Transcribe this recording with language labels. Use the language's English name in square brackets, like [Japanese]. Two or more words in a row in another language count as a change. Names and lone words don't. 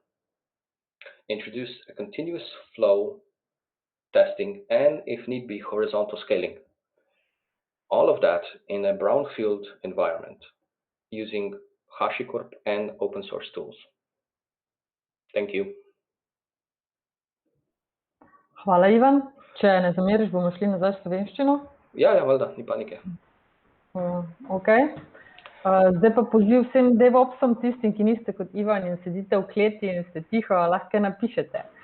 [English] Introduce a continuous flow testing and, if need be, horizontal scaling. All of that in a brownfield environment using HashiCorp and open source tools. Thank you. [Slovenian] Hvala, Ivan. Če ne zameriš, bomo šli nazaj v slovenščino. Ja, valjda, ni panike. [English] Okay. [Slovenian] Zdaj pa poziv vsem DevOpsom, tistim, ki niste kot Ivan in sedite v kleti in ste tiho, lahko napišete.